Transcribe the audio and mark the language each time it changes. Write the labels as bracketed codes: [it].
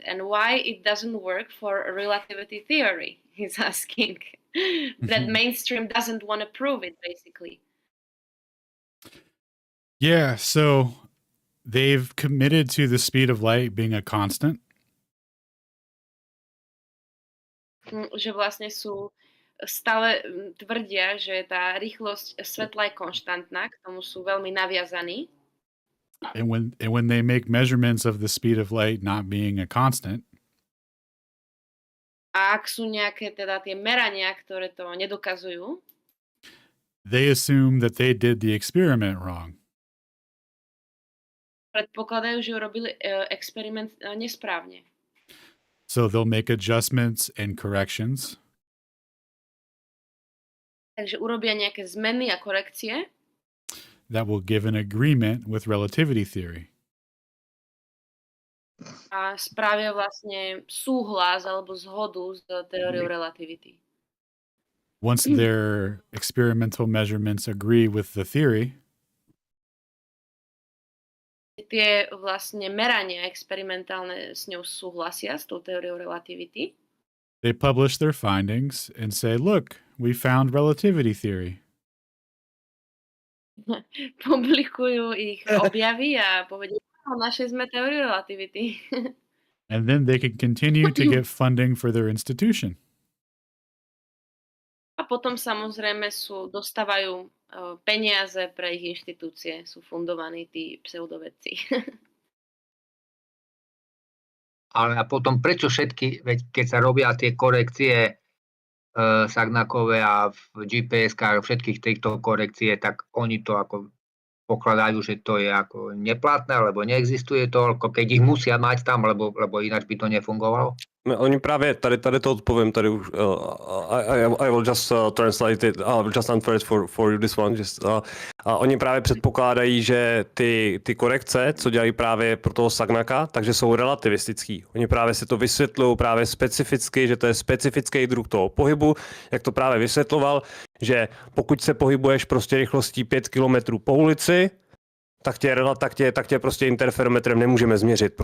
[en] And why it doesn't work for a relativity theory, he's asking. That mainstream doesn't want to prove it, basically. Yeah, so they've committed to the speed of light being a constant. [sk] Že vlastne sú stále tvrdia, že tá rýchlosť svetla je konštantná, k tomu sú veľmi naviazaní. [en] And when they make measurements of the speed of light not being a constant, [sk] A ak sú nejaké teda tie merania, ktoré to nedokazujú, [en] they assume that they did the experiment wrong. [sk] predpokladajú, že urobili experiment nesprávne. [en] So they'll make adjustments and corrections. [sk] Takže urobia nejaké zmeny a korekcie. [en] That will give an agreement with relativity theory. [sk] A spravia vlastne súhlas alebo zhodu s teóriou relativity. [en] Once their experimental measurements agree with the theory, [sk] Tie vlastne merania experimentálne s ňou súhlasia, s tou teóriou relativity. [en] they publish their findings and say, look, we found relativity theory. [sk] Publikujú ich objavy a povedia, našli sme teóriu relativity. [en] And then they can continue to get funding for their institution. [sk] A potom samozrejme dostávajú peniaze pre ich inštitúcie, sú fundovaní tí pseudovedci. Ale a potom prečo všetky, veď keď sa robia tie korekcie Sagnakové a v GPS-kách všetkých týchto korekcie, tak oni to ako pokladajú, že to je ako neplatné, alebo neexistuje to, keď ich musia mať tam, lebo ináč by to nefungovalo? [cs] Oni právě, tady to odpovím, tady už, [en] I will just translate it, I will just answer it for you this one, [cs] oni právě předpokládají, že ty korekce, co dělají právě pro toho Sagnaka, takže jsou relativistický. Oni právě si to vysvětlují právě specificky, že to je specifický druh toho pohybu, jak to právě vysvětloval, že pokud se pohybuješ prostě rychlostí 5 km po ulici, tak tě prostě interferometrem nemůžeme změřit.